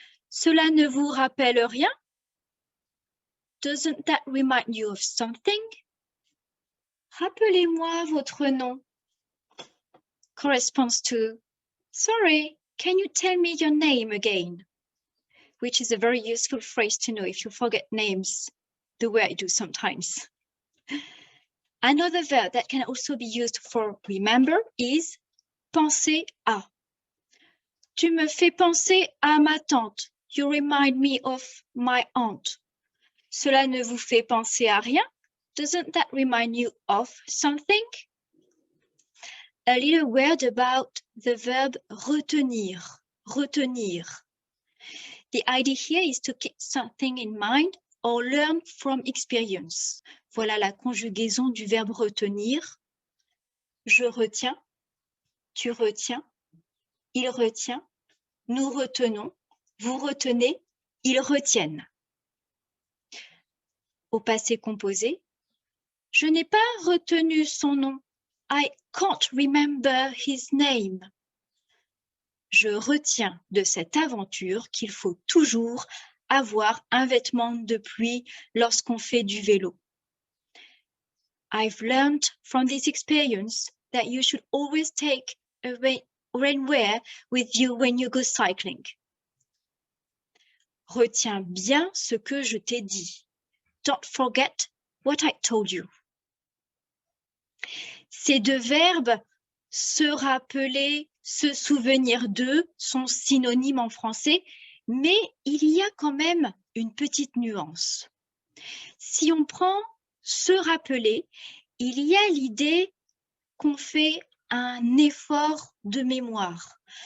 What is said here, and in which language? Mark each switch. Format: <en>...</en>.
<fr>Cela ne vous rappelle rien?</fr> <en>Doesn't that remind you of something?</en> <fr>Rappelez-moi votre nom.</fr> <en>Corresponds to, sorry, can you tell me your name again? Which is a very useful phrase to know if you forget names, the way I do sometimes. Another verb that can also be used for remember is penser à.</en> <fr>Tu me fais penser à ma tante.</fr> <en>You remind me of my aunt.</en> <fr>Cela ne vous fait penser à rien?</fr> <en>Doesn't that remind you of something? A little word about the verb retenir. Retenir. The idea here is to keep something in mind or learn from experience.</en> <fr>Voilà la conjugaison du verbe retenir. Je retiens, tu retiens, il retient, nous retenons, vous retenez, ils retiennent. Au passé composé, je n'ai pas retenu son nom.</fr> <en>I can't remember his name.</en> <fr>Je retiens de cette aventure qu'il faut toujours avoir un vêtement de pluie lorsqu'on fait du vélo.</fr> <en>I've learned from this experience that you should always take a rainwear with you when you go cycling.</en> <fr>Retiens bien ce que je t'ai dit.</fr> <en>Don't forget what I told you.</en> <fr>Ces deux verbes, se rappeler, se souvenir d'eux, sont synonymes en français, mais il y a quand même une petite nuance. Si on prend se rappeler, il y a l'idée qu'on fait un effort de mémoire.</fr>